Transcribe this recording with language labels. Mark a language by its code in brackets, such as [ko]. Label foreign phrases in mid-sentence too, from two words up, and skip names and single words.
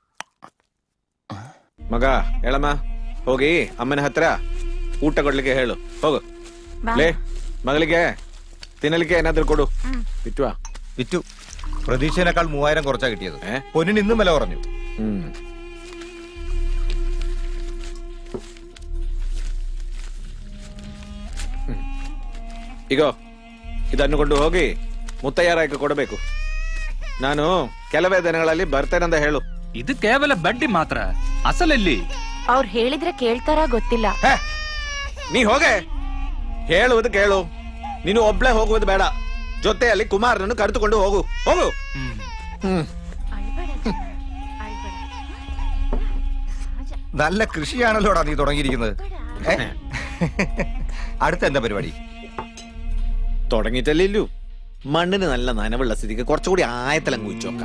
[kn] ಮಗ ಹೇಳಮ್ಮ, ಹೋಗಿ ಅಮ್ಮನ ಹತ್ರ ಊಟ ಕೊಡ್ಲಿಕ್ಕೆ ಹೇಳು. ಹೋಗು. ಲೇ, ಮಗಳಿಗೆ ತಿನ್ನಲಿಕ್ಕೆ ಏನಾದ್ರೂ ಕೊಡು. ಬಿಟ್ಟುವಾ? [ml] ಬಿಟ್ಟು പ്രതീക്ഷേനേക്കാൾ 3000 കുറച്ചാ കിട്ടിയത്. പൊന്നിന് ഇന്നും വില കുറഞ്ഞു. [kn] ಈಗ ಇದನ್ನು ಕೊಂಡು ಹೋಗಿ ಮುತ್ತಯ್ಯರಾಯಕ್ಕೆ ಕೊಡಬೇಕು. ನಾನು ಕೆಲವೇ ದಿನಗಳಲ್ಲಿ ಬರ್ತೇನೆಂದ ಹೇಳು. ಇದು ಕೇವಲ ಬಡ್ಡಿ ಮಾತ್ರ, ಅಸಲಲ್ಲಿ ಅವ್ರು ಹೇಳಿದ್ರೆ ಕೇಳ್ತಾರಾ ಗೊತ್ತಿಲ್ಲ. ನೀ ಹೋಗೆ, ಹೇಳುವುದು ಕೇಳು. ನೀನು ಒಬ್ಳೆ ಹೋಗುವುದು ಬೇಡ, ಜೊತೆಯಲ್ಲಿ ಕುಮಾರನನ್ನು ಕರೆದುಕೊಂಡು ಹೋಗು. ಹೋಗು. [ml] നല്ല കൃഷിയാണല്ലോടാ നീ തുടങ്ങിയിരിക്കുന്നത്. അടുത്ത എന്താ പരിപാടി? തുടങ്ങിയിട്ടല്ലേ ഇല്ലു. മണ്ണിന് നല്ല നനവുള്ള സ്ഥിതിക്ക് കുറച്ചുകൂടി ആയത്തിലങ്ങ് വെച്ചോക്കാം.